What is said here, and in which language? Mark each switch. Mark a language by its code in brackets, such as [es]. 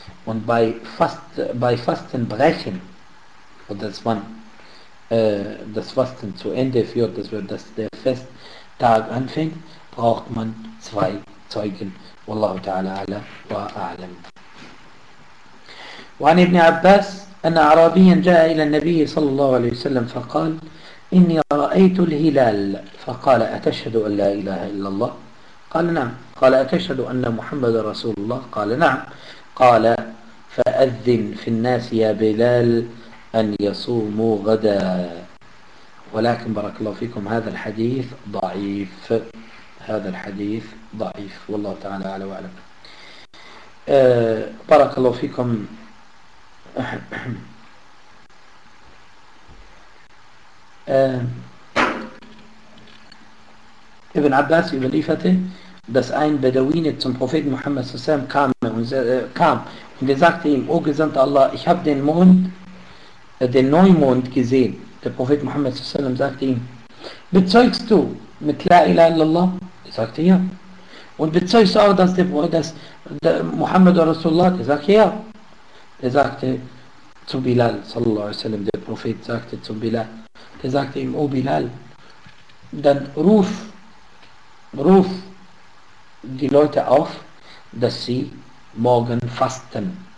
[de] Und bei Fastenbrechen, oder dass man das Fasten zu Ende führt, dass der Festtag anfängt, braucht man zwei Zeugen. [ar] Wallahu ta'ala ala wa a'lam. وعن ابن عباس أن أعرابيا جاء إلى النبي صلى الله عليه وسلم فقال إني رأيت الهلال فقال أتشهد أن لا إله إلا الله قال نعم قال أتشهد أن محمد رسول الله قال نعم قال فأذن في الناس يا بلال أن يصوموا غدا ولكن بارك الله فيكم هذا الحديث ضعيف هذا الحديث ضعيف والله تعالى على وعلم بارك الله فيكم [de] Ibn Abbas überlieferte, dass ein Beduine zum Propheten Muhammad SAW kam und er sagte ihm, O Gesandter Allah, ich habe den Mond, den Neumond gesehen. Der Prophet Muhammad SAW sagte ihm, bezeugst du mit [ar] La ilaha illallah? [de] Er sagte ja. Und bezeugst du auch, dass Muhammad Rasulullah? Er sagte ja. Er sagte zu Bilal, [ar] sallallahu alaihi wa sallam, [de] der Prophet sagte zu Bilal, der sagte ihm, O Bilal, dann ruf die Leute auf, dass sie morgen fasten.